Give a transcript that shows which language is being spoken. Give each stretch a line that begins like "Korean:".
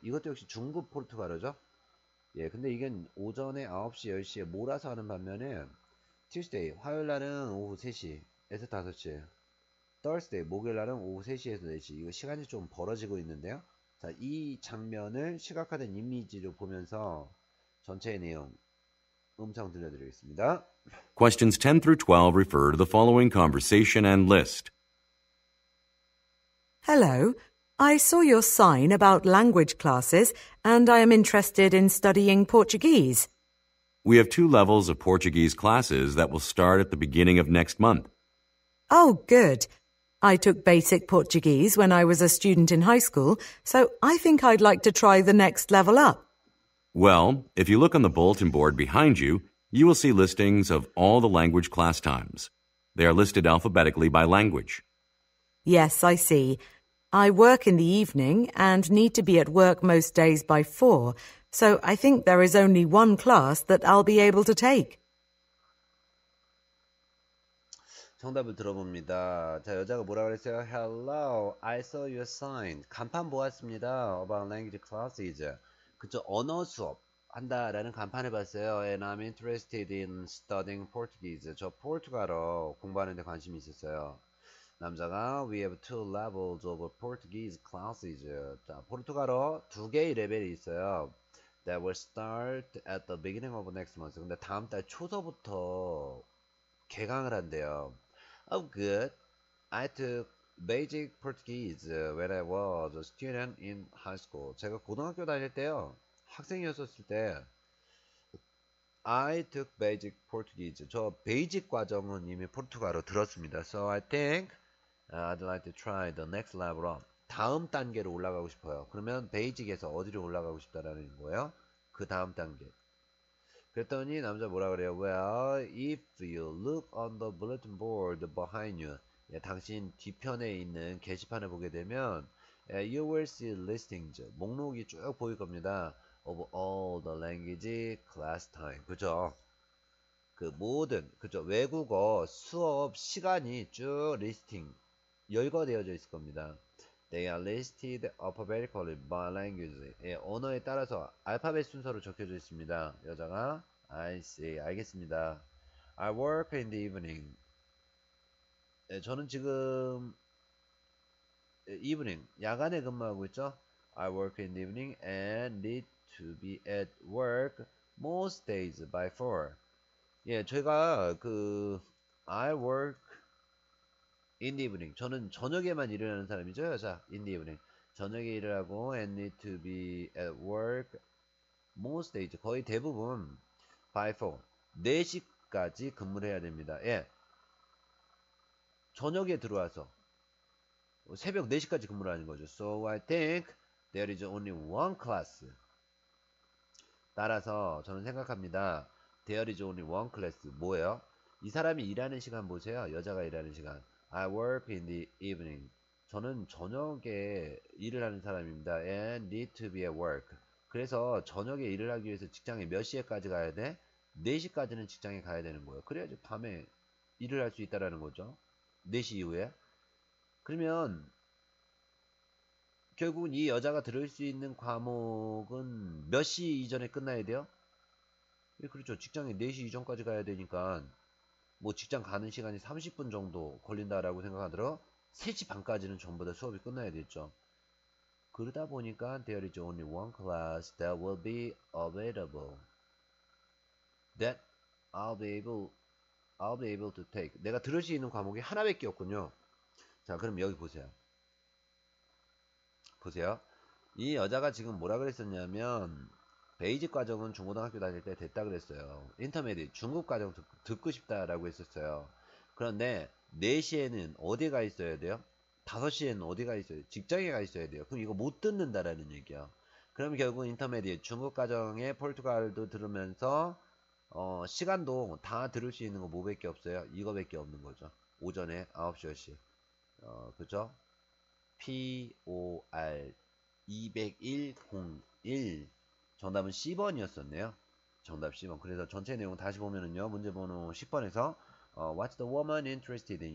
Korean: 이것도 역시 중급 포르투갈어죠? 예, 근데 이게 오전에 9시, 10시에 몰아서 하는 반면에 Tuesday, 화요일날은 오후 3시에서 5시, Thursday, 목요일날은 오후 3시에서 4시. 이거 시간이 좀 벌어지고 있는데요. 자, 이 장면을 시각화된 이미지로 보면서 전체의 내용 음성 들려드리겠습니다.
English: Questions 10 through 12 refer to the following conversation and list. Hello. I saw your sign about language classes and I am interested in studying Portuguese. We have 2 levels of Portuguese classes that will start at the beginning of next month. Oh, good. I took basic Portuguese when I was a student in high school, so I think I'd like to try the next level up. Well, if you look on the bulletin board behind you, You will see listings of all the language class times. They are listed alphabetically by language. Yes, I see. I work in the evening and need to be at work most days by 4, so I think there is only one class that I'll be able to take.
Korean: 정답을 들어봅니다. 자, 여자가 뭐라 그랬어요?
English: Hello, I saw your sign.
Korean: 간판 보았습니다.
English: About language classes.
Korean: 그쵸, 언어 수업 한다라는 간판을 봤어요.
English: And I'm interested in studying Portuguese.
Korean: 저 포르투갈어 공부하는 데 관심이 있었어요. 남자가
English: We have 2 levels of Portuguese classes.
Korean: 자, 포르투갈어 2개의 레벨이 있어요.
English: That will start at the beginning of next month.
Korean: 근데 다음 달 초서부터 개강을 한대요.
English: Oh, good. I took basic Portuguese when I was a student in high school.
Korean: 제가 고등학교 다닐 때요. 학생이었을 때
English: I took basic Portuguese.
Korean: 저 베이직 과정은 이미 포르투갈어 들었습니다.
English: So I think I'd like to try the next level up.
Korean: 다음 단계로 올라가고 싶어요. 그러면 베이직에서 어디로 올라가고 싶다라는 거예요? 그 다음 단계. 그랬더니 남자 뭐라 그래요?
English: Well, if you look on the bulletin board behind you.
Korean: 예, 당신 뒤편에 있는 게시판을 보게 되면
English: you will see listings.
Korean: 목록이 쭉 보일 겁니다.
English: Of all the language class time.
Korean: 그죠? 그 모든 그죠? 외국어 수업 시간이 쭉 리스팅 열거되어져 있을 겁니다.
English: They are listed alphabetically by language.
Korean: 예, 언어에 따라서 알파벳 순서로 적혀져 있습니다. 여자가
English: I see.
Korean: 알겠습니다.
English: I work in the evening.
Korean: 예, 저는 지금 evening 야간에 근무하고 있죠.
English: I work in the evening and need to be at work most days by 4.
Korean: 예, 제가
English: I work in the evening.
Korean: 저는 저녁에만 일을 하는 사람이죠, 여자.
English: In the evening.
Korean: 저녁에 일을 하고
English: and need to be at work most days.
Korean: 거의 대부분 by 4. 4시까지 근무를 해야 됩니다. 예. 저녁에 들어와서 새벽 4시까지 근무를 하는 거죠.
English: So I think there is only one class.
Korean: 따라서 저는 생각합니다.
English: There is only one class.
Korean: 뭐예요? 이 사람이 일하는 시간 보세요. 여자가 일하는 시간.
English: I work in the evening.
Korean: 저는 저녁에 일을 하는 사람입니다.
English: And need to be at work.
Korean: 그래서 저녁에 일을 하기 위해서 직장에 몇 시에까지 가야 돼? 4시까지는 직장에 가야 되는 거예요. 그래야지 밤에 일을 할 수 있다라는 거죠. 4시 이후에. 그러면 결국은 이 여자가 들을 수 있는 과목은 몇 시 이전에 끝나야 돼요? 예, 그렇죠. 직장에 4시 이전까지 가야 되니까 뭐 직장 가는 시간이 30분 정도 걸린다라고 생각하더라. 3시 반까지는 전부 다 수업이 끝나야 되죠. 그러다 보니까
English: there is only one class that will be available. That I'll be able to take.
Korean: 내가 들을 수 있는 과목이 하나밖에 없군요. 자, 그럼 여기 보세요. 보세요. 이 여자가 지금 뭐라 그랬었냐면 베이직 과정은 중고등학교 다닐 때 됐다 그랬어요. 인터미디엇 중급 과정 듣고 싶다라고 했었어요. 그런데 4시에는 어디 가 있어야 돼요? 5시에는 어디 가 있어야 돼요? 직장에 가 있어야 돼요. 그럼 이거 못 듣는다라는 얘기야. 그럼 결국 인터미디엇 중급 과정에 포르투갈도 들으면서 시간도 다 들을 수 있는 거 뭐밖에 없어요? 이거밖에 없는 거죠. 오전에 9시 10시. 그죠? POR 20101. 정답은 C번이었었네요. 정답 C번. 그래서 전체 내용 다시 보면은요. 문제 번호 10번에서
English: What's the woman interested in?